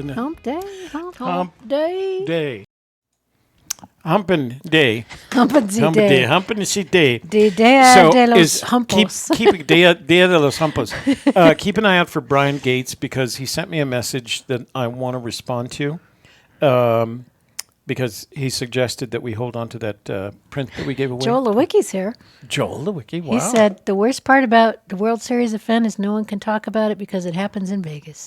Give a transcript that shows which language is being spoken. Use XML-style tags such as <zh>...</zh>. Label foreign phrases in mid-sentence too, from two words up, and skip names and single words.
<en>Humpday. Humpday. Day. Humpin' day. Humpin' day. Humpin' day.</en> <es>Dia de los Humpos.</es> <en>Keep</en> <es>Dia de los Humpos.</es> <en>Keep an eye out for Brian Gates, because he sent me a message that I want to respond to. Because he suggested that we hold on to that print that we gave away. Joel Lewicki's here. Joel Lewicki, wow. He said the worst part about the World Series of Fenn is no one can talk about it because it happens in Vegas.</en>